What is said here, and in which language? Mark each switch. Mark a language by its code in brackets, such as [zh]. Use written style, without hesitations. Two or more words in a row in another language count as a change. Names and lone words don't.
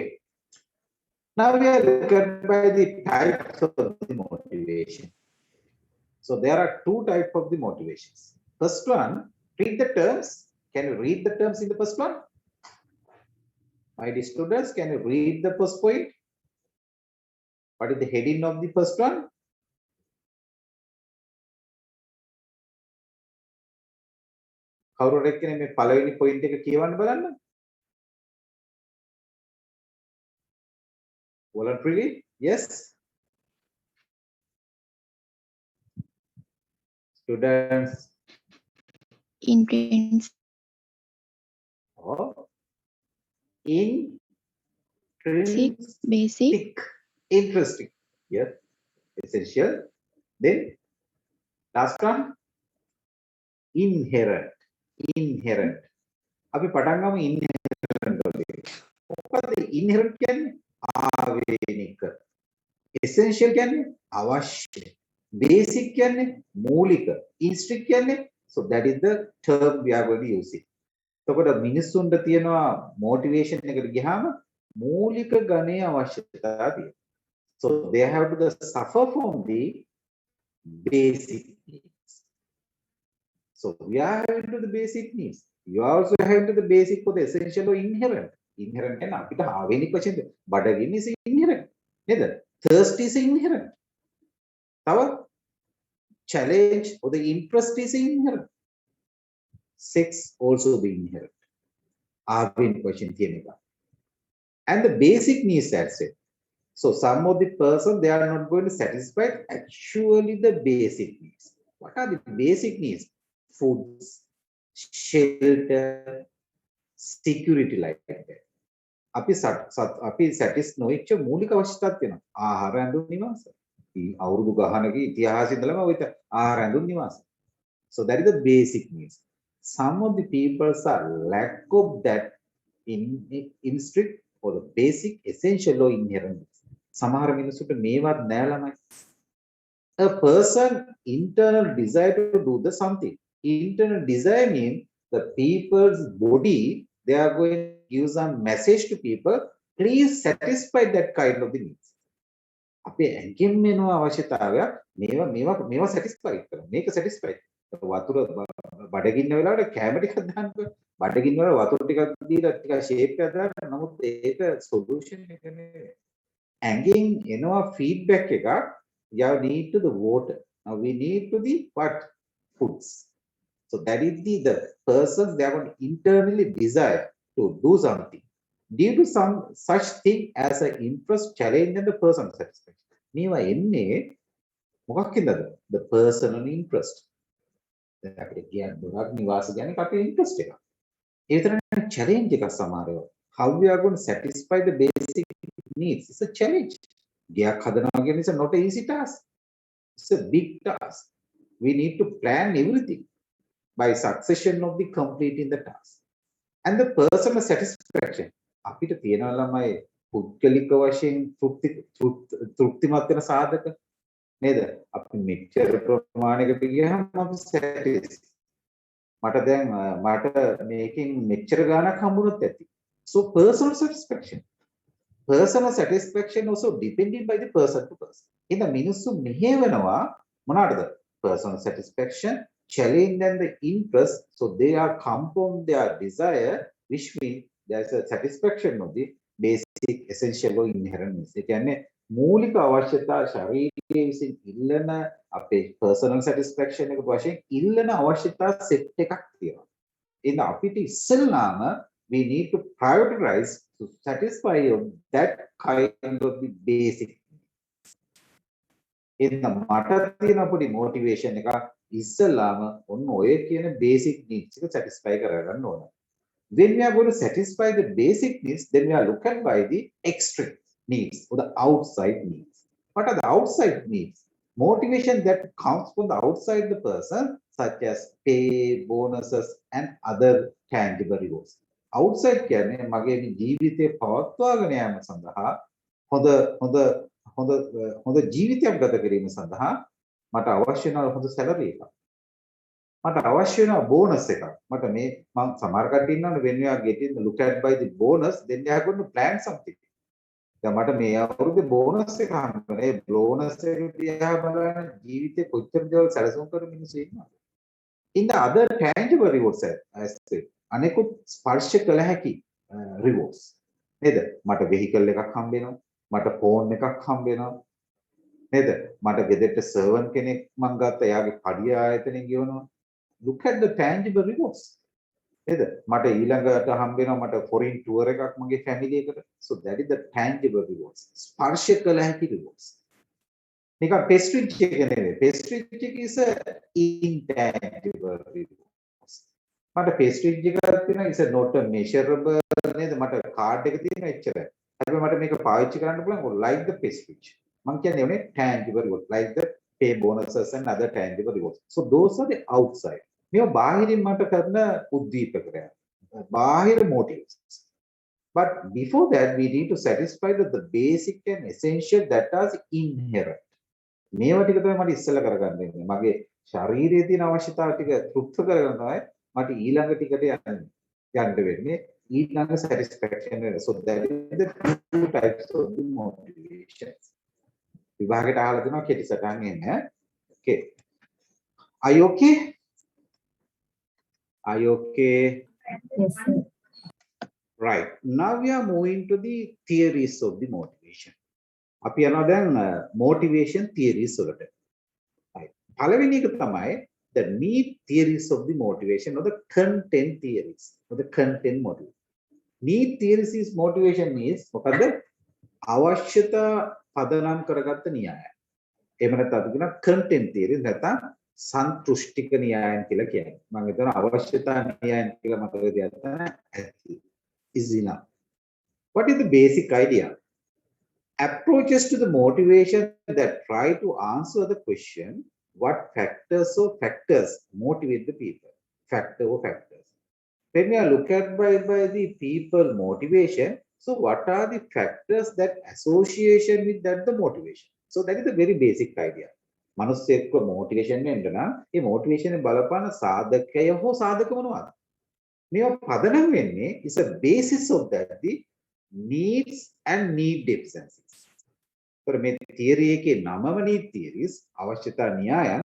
[en] Now we are looking by the types of the motivation. So there are two types of the motivations. First one, read the terms. Can you read the terms in the first one? My dear students, can you read the first point? What is the heading of the first one? [si] කවුරු එක්කනේ මේ පළවෙනි point එක කියවන්න බලන්න. [en] Voluntarily? Yes. Students. Intrinsic. Oh. Basic. Interesting. Yeah. Essential. Then last one. Inherent. [si] අපි පටන් ගමු inherent වලින්. මොකද inherent කියන්නේ ආවේනික. essential කියන්නේ අවශ්‍ය. basic කියන්නේ මූලික. [en] instinct කියන්නේ so that is the term we are going to use it. [si] එතකොට මිනිස්සුන්ට තියෙනවා motivation එකට ගියාම මූලික ගණයේ අවශ්‍යතාවය තියෙනවා. [en] So they have to suffer from the basic needs. So we are into the basic needs. You also have to the basic for the essential or inherent. Inherent and [si] අපිට ආවේනික වශයෙන් බඩගින්න [en] is inherent. [si] නේද? [en] Thirst is inherent. තව challenge or the interest is inherent. Sex also be inherent. [si] ආවේනික වශයෙන් තියෙන එක. [en] And the basic needs that's it. So some of the person they are not going to satisfy actually the basic needs. What are the basic needs? Food, shelter, security like that. [si] අපි satisfy නොවෙච්ච මූලික අවශ්‍යතාවක් තියෙනවා. ආහාර ඇඳුම් නිවාස. අවුරුදු ගහනක ඉතිහාසෙ ඉඳලම ඔය ආහාර ඇඳුම් නිවාස. [en] So that is the basic needs. Some of the people are lack of that instinct or the basic essential or inherent. [si] සමහර මිනිස්සුන්ට මේවත් නෑ ළමයි. [en] A person internal desire to do the something. Internal desire means the people's body, they are going to give some message to people, please satisfy that kind of the needs. [si] අපේ ඇඟෙන් මෙනවා අවශ්‍යතාවයක් මේවා satisfy කරනවා. මේක satisfy. වතුර බඩගින්න වෙලාවට කැම ටිකක් දාන්නකො. බඩගින්න වල වතුර ටිකක් දීලා ටිකක් ෂේප් එකක් දාන්න. නමුත් ඒක solution එක නෙවෙයි. ඇඟෙන් එනවා feedback එකක්. [en] You need to the water. Now we need to the what? Foods. So that is the persons they are going to internally desire to do something due to some such thing as an interest, challenge and the personal satisfaction. [si] මේවා එන්නේ මොකක්ද? [en] The personal interest. [si] දැන් අපිට කියන්නේ දුරක් නිවාස ගැන අපේ interest එක. ඒ විතරනේ challenge එකක් සමහරව. [en] How we are going to satisfy the basic needs? It's a challenge. [si] ගයක් හදනවා කියන්නේ [en] is not an easy task. It's a big task. We need to plan everything by succession of the completing the task. And the personal satisfaction. [si] අපිට තියනවා ළමයි පුද්ගලික වශයෙන් තෘප්තිමත් වෙන සාධක නේද? අපි මෙච්චර ප්‍රමාණයකට ගියහම අපි satisfied. මට දැන් මට මේකෙන් මෙච්චර ගාණක් හම්බුනොත් ඇති. [en] So personal satisfaction also depending by the person to person. In the [si] මිනිස්සු මෙහෙවනවා මොනවාටද? [en] Personal satisfaction, challenge and the interest. So they are compound their desire, which means there's a satisfaction of the basic essential or inherent needs. [si] ඒ කියන්නේ මූලික අවශ්‍යතා ශරීරයේ විසින් ඉල්ලන අපේ [en] personal satisfaction [si] එක වශයෙන් ඉල්ලන අවශ්‍යතා සෙට් එකක් තියෙනවා. ඉතින් අපිට ඉස්සෙල්ලාම [en] we need to prioritize to satisfy that kind of the basic needs. [si] ඉතින් මට තියෙන පොඩි motivation එක ඉස්සෙල්ලාම ඔන්න ඔය කියන [en] basic needs [si] එක satisfy කරගන්න ඕන. [en] When we are going to satisfy the basic needs, then we are looking by the extrinsic needs or the outside needs. What are the outside needs? Motivation that comes from the outside the person, such as pay, bonuses, and other tangible rewards. [si] Outside කියන්නේ මගේ ජීවිතේ පවත්වාගෙන යාම සඳහා හොඳ ජීවිතයක් ගත කිරීම සඳහා මට අවශ්‍ය වෙන හොඳ සැලරි එකක්. මට අවශ්‍ය වෙන බෝනස් එකක්. මට මේ මම සමහර කට්ටිය ඉන්නවනේ [en] when you are getting look at by the bonus then they are going to plan something. [si] දැන් මට මේ අවුරුද්දේ බෝනස් එක හම්බුනේ. ඒ බෝනස් එක දිහා බලන ජීවිතේ කොච්චර දේවල් සැලසුම් කරන මිනිස්සු ඉන්නවද? [en] In the other tangible rewards as said [si] අනෙකුත් ස්පර්ශ කළ හැකි rewards නේද? මට vehicle එකක් හම්බ වෙනවා. මට phone එකක් හම්බ වෙනවා. නේද? මට ගෙදරට servant කෙනෙක් මං ගත්තා. එයාගේ පඩිය ආයතනෙන් ගෙවනවා. [en] Look at the tangible rewards. [si] නේද? මට ඊළඟට හම්බ වෙනවා මට [en] foreign tour [si] එකක් මගේ family එකට. [en] So that is the tangible rewards. [si] ස්පර්ශ කළ හැකි rewards. නිකන් prestige එක නෙවෙයි. [en] prestige එක is a intangible rewards. [si] මට prestige එකක් තියෙනවා [en] is a not a measurable [si] නේද? මට card එක තියෙනවා එච්චරයි. හැබැයි මට මේක පාවිච්චි කරන්න පුළුවන් [en] like the prestige. [si] මං කියන්නේ උනේ [en] tangible rewards like the pay bonuses and other tangible rewards. So those are the outside. [si] මේවා බාහිරින් මට කරන උද්දීපකයක්. බාහිර motives. [en] But before that we need to satisfy the basic and essential that are inherent. [si] මේවා ටික තමයි මට ඉස්සෙල්ලා කරගන්න වෙන්නේ. මගේ ශරීරයේ තියෙන අවශ්‍යතාව ටික තෘප්ත කරගෙන තමයි මට ඊළඟ ටිකට යන්න වෙන්නේ. ඊළඟ satisfaction වෙන. [en] So that is the two types of the motivations. [si] විභාගයට අහලා දෙනවා කෙටි සටහන් එන්න. [en] Okay. Are you okay? Are you okay? Yes, sir. Right. Now we are moving to the theories of the motivation. [si] අපි යනවා දැන් [en] motivation theories [si] වලට. [en] Right. [si] පළවෙනි එක තමයි [en] the need theories of the motivation or the content theories or the content model. Need theories is motivation means මොකද? [si] අවශ්‍යතා පදනම් කරගත්ත න්‍යාය. එහෙම නැත්නම් අපි කියනවා [en] content theories [si] නැත්නම් සන්තුෂ්ටික න්‍යායන් කියලා කියන්නේ. මම හිතනවා අවශ්‍යතා න්‍යායන් කියලා මතක තියාගන්න ඇති. [en] Is enough. What is the basic idea? Approaches to the motivation that try to answer the question, what factors motivate the people? Factor or factors. When we are look at by the people motivation, so what are the factors that association with that the motivation? So that is the very basic idea. [si] මනුස්සයෙක්ව motivation වෙන්න නම් ඒ motivation එක බලපාන සාධකය හෝ සාධක මොනවද? මේවා පදනම් වෙන්නේ [en] is a basis of that the needs and need deficiencies. [si] ඒතර මේ theory එකේ නමම [en] need theories [si] අවශ්‍යතා න්‍යායන්.